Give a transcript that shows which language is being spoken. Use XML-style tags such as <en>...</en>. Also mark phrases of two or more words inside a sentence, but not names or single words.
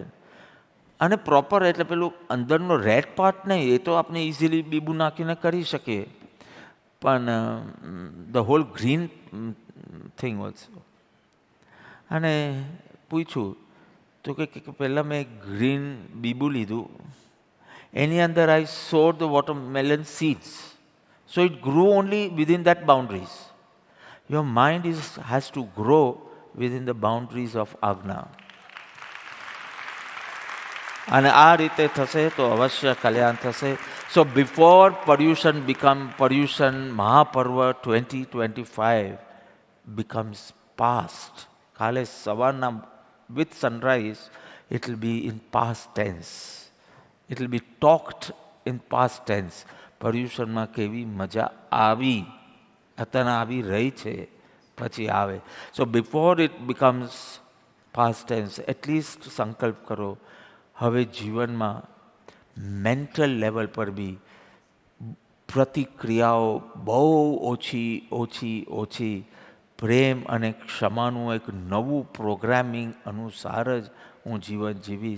<gu>અને પ્રોપર એટલે પેલું અંદરનો રેડ પાર્ટ નહીં, એ તો આપણે ઇઝીલી બીબુ નાખીને કરી શકીએ, પણ</gu> <en>the whole green thing also.</en> <gu>અને પૂછ્યું તો કે પહેલાં મેં ગ્રીન બીબુ લીધું, એની અંદર</gu> <en>I sowed the watermelon seeds. So it grew only within that boundaries. Your mind has to grow within the boundaries of Agna.</en> <gu>અને આ રીતે થશે તો અવશ્ય કલ્યાણ થશે.</gu> <en>So before Paryushan Mahaparva 2025 becomes past,</en> <gu>કાલે સવારના</gu> <en>with sunrise, it will be in past tense. It will be talked in past tense.</en> <gu>પર્યુષણમાં કેવી મજા આવી, અત્યારે આવી રહી છે, પછી આવે.</gu> <en>So before it becomes past tense,</en> <gu>એટલીસ્ટ સંકલ્પ કરો હવે જીવનમાં</gu> <en>mental level</en> <gu>પર બી પ્રતિક્રિયાઓ બહુ ઓછી, પ્રેમ અને ક્ષમાનું એક નવું પ્રોગ્રામિંગ અનુસાર જ હું જીવન જીવીશ.</gu>